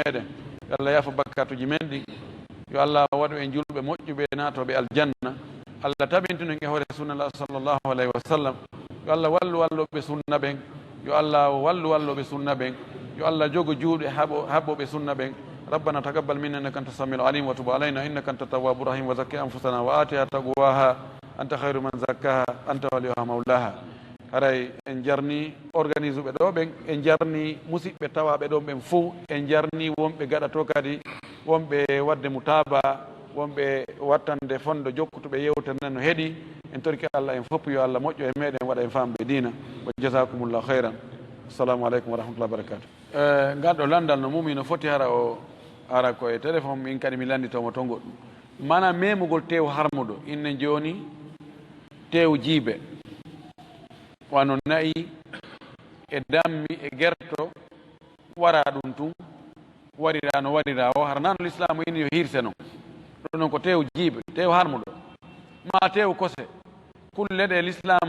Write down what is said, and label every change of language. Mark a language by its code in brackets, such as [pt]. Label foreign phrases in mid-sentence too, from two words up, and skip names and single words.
[ff] meɗen yo Allah yaafo bakkatuji men ɗi yo Allah waɗu en julɓe moƴƴuɓe naatoɓe aljanna Allah tabintino e hoore sunnallah [ar] صلى الله عليه وسلم [ff] yo Allah wallu walloɓe sunna ɓen yo Allah wallu walloɓe sunna ɓen yo Allah jogo juuɗe haɓɓoɓe sunna ɓen [ar] ربنا تقبل منا انك انت السميع العليم وتب علينا انك انت التواب الرحيم وزكي انفسنا واتها تقواها انت خير من زكاها انت وليها مولاها [ff] haray en jarni organise ɓe ɗo ɓen en jarni musidɓe tawaɓe ɗon ɓen fou en jarni wonɓe gaɗato kadi wonɓe wadde mutaba wonɓe wattande fonde jokkutuɓe yewtere no heeɗi en torki Allah en fopp yo Allah moƴƴo e meɗen waɗa en famɓe dina [ar] وجزاكم الله خيرا السلام عليكم ورحمة الله وبركاته [ff] ngal ɗo landal no mumi no foti hara o ara koye téléphone min kadi mi landitomo to goɗɗum mana memugol tew harmuɗo inne joni tew jiibe wano nayi e dammi e gerto wara ɗum tun warira no warira o har nano l'islamu ini yo hirse noon ɗum noon ko tew jiibe tew harmuɗo ma tew kose kulle ɗe l'islamu